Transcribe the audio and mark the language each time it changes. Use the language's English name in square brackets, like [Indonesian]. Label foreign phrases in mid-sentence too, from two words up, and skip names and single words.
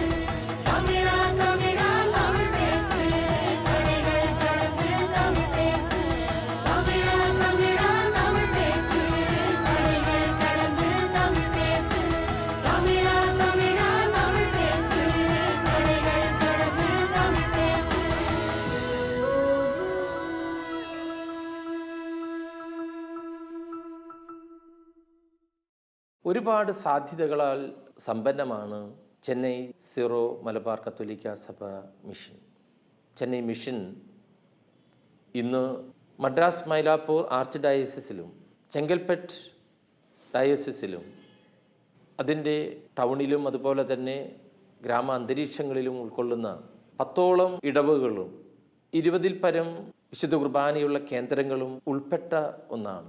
[Tamil] தமிழா தமிழா தமிழ் பேசு, தடைகள் கடந்து தமிழ் பேசு. தமிழா தமிழா தமிழ் பேசு, தடைகள் கடந்து தமிழ் பேசு. தமிழா தமிழா தமிழ் பேசு, தடைகள் கடந்து தமிழ் பேசு. [Malayalam] ഒരുപാട് സാധ്യതകളാൽ സമ്പന്നമാണ് ചെന്നൈ സീറോ മലബാർ കത്തോലിക്ക സഭ മിഷൻ. ചെന്നൈ മിഷൻ ഇന്ന് മദ്രാസ് മൈലാപ്പൂർ ആർച്ച് ഡയസിസിലും ചെങ്കൽപ്പെട്ട് ഡയസിസിലും അതിൻ്റെ ടൗണിലും അതുപോലെ തന്നെ ഗ്രാമ അന്തരീക്ഷങ്ങളിലും ഉൾക്കൊള്ളുന്ന 10ഓളം ഇടവകളും 20-ൽ പരം വിശുദ്ധ കുർബാനയുള്ള കേന്ദ്രങ്ങളും ഉൾപ്പെട്ട ഒന്നാണ്.